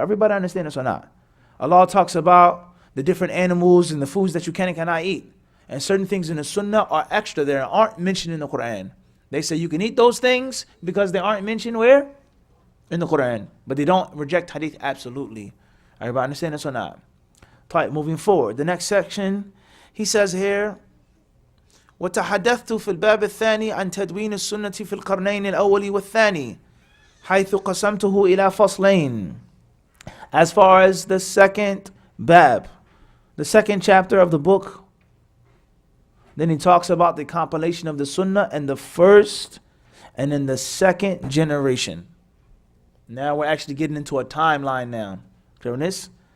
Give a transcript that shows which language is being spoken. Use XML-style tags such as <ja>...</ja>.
<en>Everybody understand this or not? Allah talks about the different animals and the foods that you can and cannot eat. And certain things in the Sunnah are extra there and aren't mentioned in the Quran. They say you can eat those things because they aren't mentioned where? In the Quran. But they don't reject hadith absolutely. Everybody understand this or not? Right, moving forward. The next section, he says here,</en> <ar>وتحدثت في الباب الثاني عن تدوين السنة في القرنين الأول والثاني حيث قسمته إلى فصلين.</ar> <en>As far as the second bab, the second chapter of the book, then he talks about the compilation of the sunnah in the first and in the second generation. Now we're actually getting into a timeline now. Clear on this?</en>